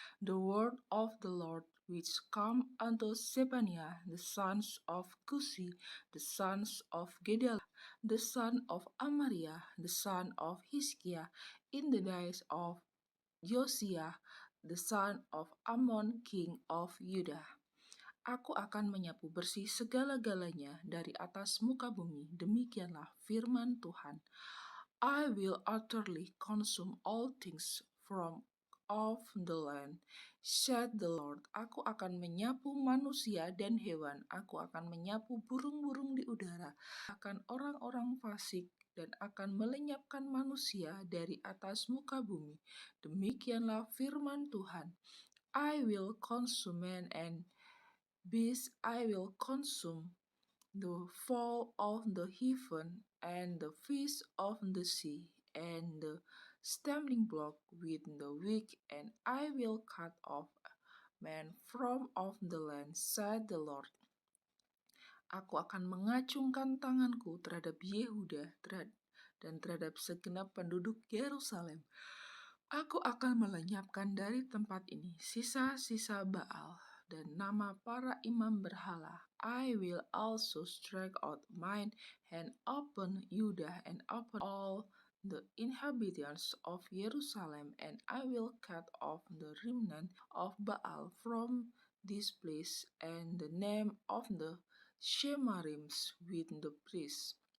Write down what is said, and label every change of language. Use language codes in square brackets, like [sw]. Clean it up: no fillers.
[en] The word of the Lord which come unto Sefania the sons of Kushi, the sons of Gedalia, the son of Amaria, the son of Hizkia, in the days of Yosia, the son of Amon, king of Judah. [id] Aku akan menyapu bersih segala-galanya dari atas muka bumi. Demikianlah firman Tuhan. [en] I will utterly consume all things from off the land, said the Lord. [id] Aku akan menyapu manusia dan hewan. Aku akan menyapu burung-burung di udara. Akan orang-orang fasik dan akan melenyapkan manusia dari atas muka bumi. Demikianlah firman Tuhan. [en] I will consume man and beast, I will consume the fowl of the heaven and the fish of the sea and the stumbling block with the weak, and I will cut off man from off the land, said the Lord. [id] Aku akan mengacungkan tanganku terhadap Yehuda dan terhadap segenap penduduk Yerusalem. Aku akan melenyapkan dari tempat ini sisa-sisa Baal dan nama para imam berhala. [en] I will also strike out mine hand upon Judah and upon all the inhabitants of Jerusalem, and I will cut off the remnant of Baal from this place, and the name of the Shemarims with the priests.